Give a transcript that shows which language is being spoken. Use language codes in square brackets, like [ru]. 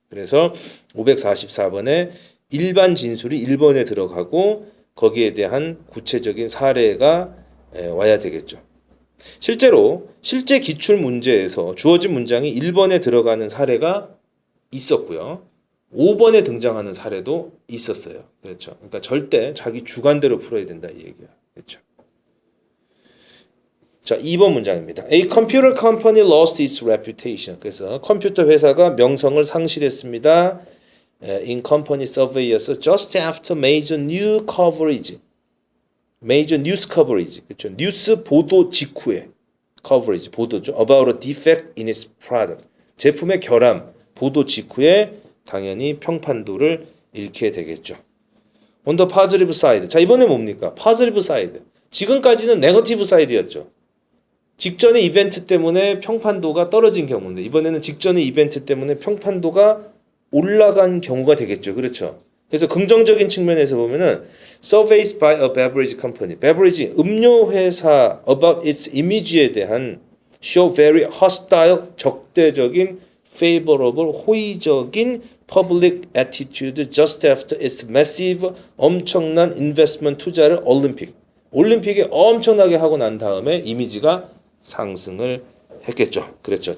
[ko] 그래서 544번에 일반 진술이 1번에 들어가고 거기에 대한 구체적인 사례가 와야 되겠죠. 실제로 실제 기출 문제에서 주어진 문장이 1번에 들어가는 사례가 있었고요. 5번에 등장하는 사례도 있었어요. 그렇죠. 그러니까 절대 자기 주관대로 풀어야 된다 이 얘기야. 그렇죠. 자, 2번 문장입니다. [en] A computer company lost its reputation. [ko] 그래서 컴퓨터 회사가 명성을 상실했습니다. [en] In company survey에서 just after major new coverage. major news coverage. 그렇죠. [ko] 뉴스 보도 직후에 coverage 보도죠. [en] about a defect in its product. [ko] 제품의 결함 보도 직후에 당연히 평판도를 잃게 되겠죠. [en] On the positive side. [ko] 자, 이번에 뭡니까? [en] positive side. [ko] 지금까지는 negative side였죠. 직전의 이벤트 때문에 평판도가 떨어진 경우인데 이번에는 직전의 이벤트 때문에 평판도가 올라간 경우가 되겠죠. 그렇죠? 그래서 긍정적인 측면에서 보면은 [en] surveys by a beverage company. [ko] beverage 음료 회사 [en] about its image [ko] 에 대한 [en] show very hostile [ko] 적대적인 favorable 호의적인 [en] public attitude just after its massive [ko] 엄청난 investment 투자를 올림픽에 엄청나게 하고 난 다음에 이미지가 상승을 했겠죠. 그렇죠.